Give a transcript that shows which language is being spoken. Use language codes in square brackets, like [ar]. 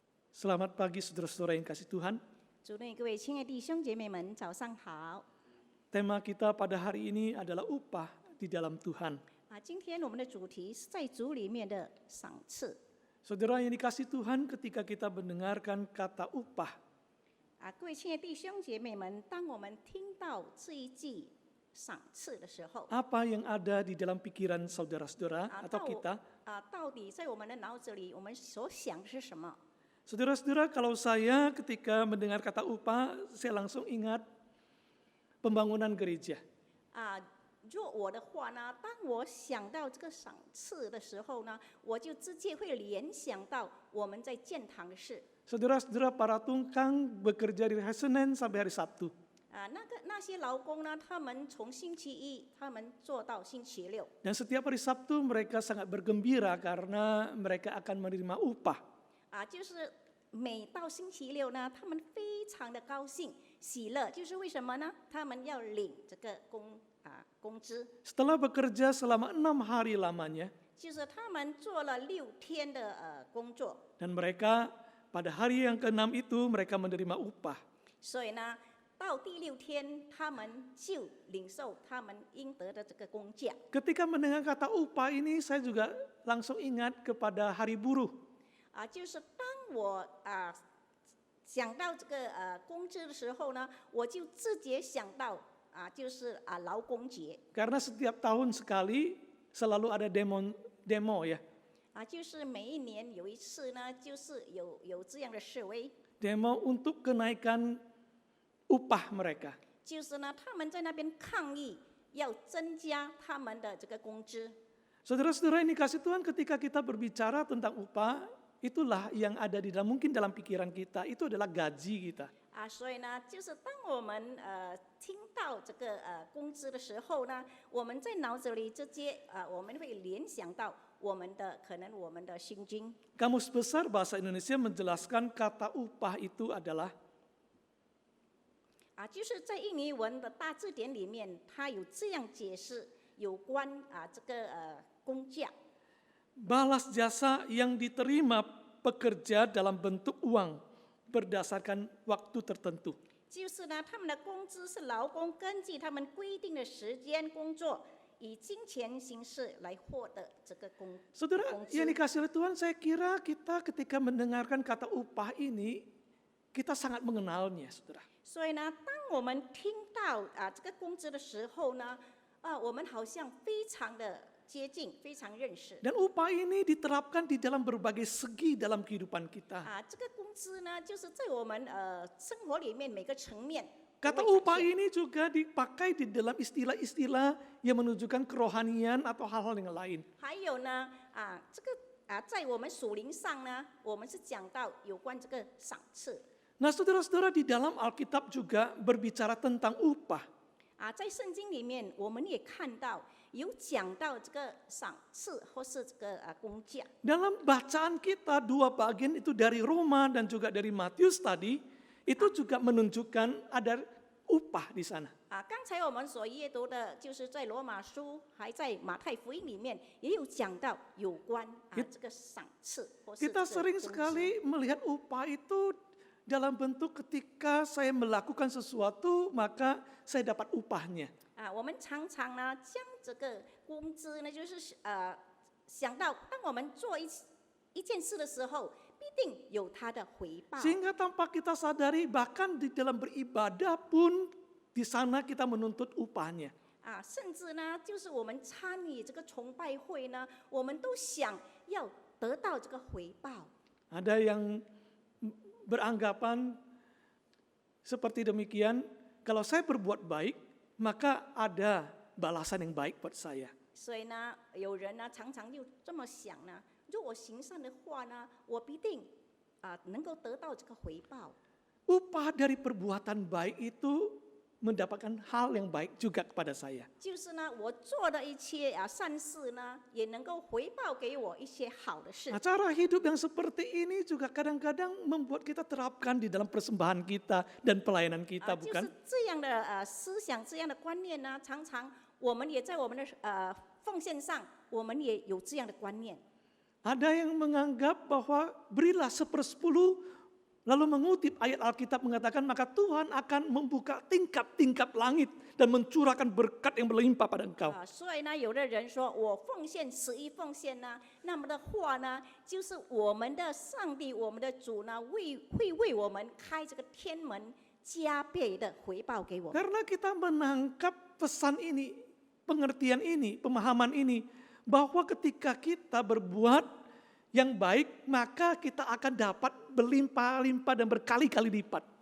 [id] Selamat pagi saudara-saudara yang kasih Tuhan. [zh] 主内各位亲爱的弟兄姐妹们，早上好。 [id] Tema kita pada hari ini adalah upah di dalam Tuhan. [zh] 今天我们的主题是在主里面的赏赐。 [id] Saudara yang dikasih Tuhan, ketika kita mendengarkan kata upah, [zh] 各位亲爱的弟兄姐妹们，当我们听到这一句赏赐的时候， [id] apa yang ada di dalam pikiran saudara-saudara atau kita? [zh] 到底在我们的脑子里，我们所想的是什么？ [id] Saudara-saudara, kalau saya ketika mendengar kata upah, saya langsung ingat pembangunan gereja. [zh] 若我的话呢，当我想到这个赏赐的时候呢，我就直接会联想到我们在建堂的事。 [id] Saudara-saudara, para tungkang bekerja dari hari Senin sampai hari Sabtu. [zh] 那些劳工呢，他们从星期一他们做到星期六。 [id] Dan setiap hari Sabtu mereka sangat bergembira karena mereka akan menerima upah. [zh] 就是每到星期六呢，他们非常的高兴喜乐，就是为什么呢？他们要领这个工资， [id] Setelah bekerja selama 6 hari lamanya, [zh] 就是他们做了6天的工作， [id] dan mereka pada hari yang ke-6 itu mereka menerima upah. [zh] 所以呢，到第6天他们就领受他们应得的这个工价。 [id] Ketika mendengar kata upah ini, saya juga langsung ingat kepada hari buruh. [zh] 就是当我想到这个工资的时候呢，我就直接想到就是劳工节。 [id] Karena setiap tahun sekali selalu ada demo ya. [zh] 就是每一年有一次呢，就是有这样的示威， [id] Demo untuk kenaikan upah mereka. [zh] 就是呢他们在那边抗议，要增加他们的这个工资。 [id] Saudara-saudara ini kasih Tuhan, ketika kita berbicara tentang upah, itulah yang ada di dalam mungkin dalam pikiran kita, itu adalah gaji kita. [zh] 所以呢，就是当我们听到这个工资的时候呢，我们在脑子里直接我们会联想到我们的薪金。 [id] Kamus Besar Bahasa Indonesia menjelaskan kata upah itu adalah [zh] 就是在印尼文的大字典里面，它有这样解释有关这个工价。 [id] balas jasa yang diterima pekerja dalam bentuk uang berdasarkan waktu tertentu. [zh] 就是呢，他们的工资是劳工根据他们规定的时间工作，以金钱形式来获得这个工 [id] Saudara [zh] 工资 [id] yang。 dikasih oleh Tuhan, saya kira kita ketika mendengarkan kata upah ini, kita sangat mengenalnya, saudara. [zh] 所以呢，当我们听到这个工资的时候呢，我们好像非常的接近，非常认识。 [id] Dan upah ini diterapkan di dalam berbagai segi dalam kehidupan kita. [zh] 这个工资呢，就是在我们生活里面每个层面。 [id] Kata upah ini juga dipakai di dalam istilah-istilah yang menunjukkan kerohanian atau hal-hal yang lain. [zh] 还有呢，这个在我们属灵上呢，我们是讲到有关这个赏赐。 [id] Nah, saudara-saudara, di dalam Alkitab juga berbicara tentang upah. [zh] 在圣经里面，我们也看到有讲到这个赏赐或是这个工价。 [id] Dalam bacaan kita, 2 bagian itu dari Roma dan juga dari Matius tadi, itu juga menunjukkan ada upah di sana. [zh] 刚才我们所阅读的，就是在罗马书，还在马太福音里面也有讲到有关这个赏赐或是这 [id] Kita [zh] 个 [id] sering [zh] 工资。 [id] sekali melihat upah itu dalam bentuk ketika saya melakukan sesuatu, maka saya dapat upahnya. [zh] 我们常常呢将这个工资呢，就是想到当我们做一件事的时候，必定有它的回报。 [id] Sehingga tanpa kita sadari, bahkan di dalam beribadah pun di sana kita menuntut upahnya. [zh] 甚至呢，就是我们参与这个崇拜会呢，我们都想要得到这个回报。 [id] Ada yang beranggapan seperti demikian, kalau saya berbuat baik, maka ada balasan yang baik buat saya. [zh] 所以呢，有人呢常常就这么想呢，如果行善的话呢，我必定能够得到这个回报。 [id] Upah dari perbuatan baik itu mendapatkan hal yang baik juga kepada saya. [zh] 就是呢，我做的一切善事呢，也能够回报给我一些好的事。 [id] Nah, cara hidup yang seperti ini juga kadang-kadang membuat kita terapkan di dalam persembahan kita dan pelayanan kita, [zh] 就 [id] bukan? [zh] 是这样的思想、这样的观念呢，常常我们也在我们的奉献上，我们也有这样的观念。 [id] Ada yang menganggap bahwa berilah 1/10, lalu mengutip ayat Alkitab mengatakan maka Tuhan akan membuka tingkap-tingkap langit dan mencurahkan berkat yang berlimpah pada engkau. [zh] 所以呢，有的人说我奉献11奉献呢，那么的话呢，就是我们的上帝、我们的主呢，会为我们开这个天门，加倍的回报给我们。 [id] Karena kita menangkap pesan ini, pengertian ini, pemahaman ini, bahwa ketika kita berbuat yang baik, maka kita akan dapat berlimpah-limpah dan berkali-kali lipat.